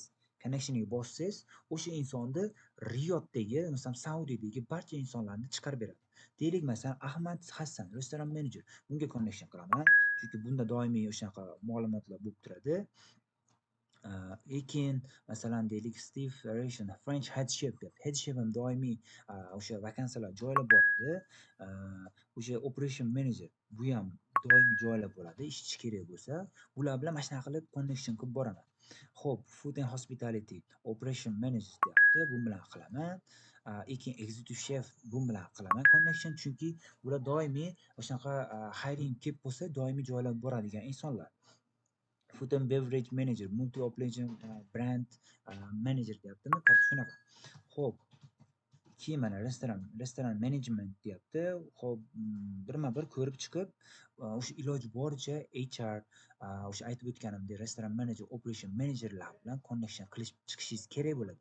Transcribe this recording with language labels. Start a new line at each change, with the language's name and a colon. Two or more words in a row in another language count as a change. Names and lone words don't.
Uzbek: Connectionga bossangiz, o'sha insonni Riyoddagi, masalan Saudiyadagi barcha insonlarni chiqarib beradi. Deylik masalan Ahmad Hassan, restoran menejer. Bunga connection qilaman, chunki bunda doimiy o'shaqa ma'lumotlar bo'lib turadi. Lekin masalan deylik Steve Ration
English: French head chef
Uzbek: deb.
English: Head chef
Uzbek: ham doimiy o'sha vakansiyalar joylab boradi. O'sha
English: operation manager
Uzbek: bu ham doimiy joylab boradi. Ishchi kerak bo'lsa, ular bilan mana shunaqa qilib connection qilib boraman. Xo'p,
English: food and hospitality operation manager
Uzbek: deyapti. Bu bilan qilaman. Lekin
English: executive chef
Uzbek: bu bilan qilaman connection, chunki ular doimiy o'shanaqa hiring kelib bo'lsa, doimiy joylab boradigan insonlar.
English: Food and beverage manager, multi operation brand manager deyaptimi?
Uzbek: Shunaqa. Xo'p, keyin mana restoran management deyapti. Xo'p, birma-bir ko'rib chiqib, o'sha iloji boricha HR, o'sha aytib o'tganimdek restoran manager,
English: operation managerlar
Uzbek: bilan connection qilib chiqishingiz kerak bo'ladi.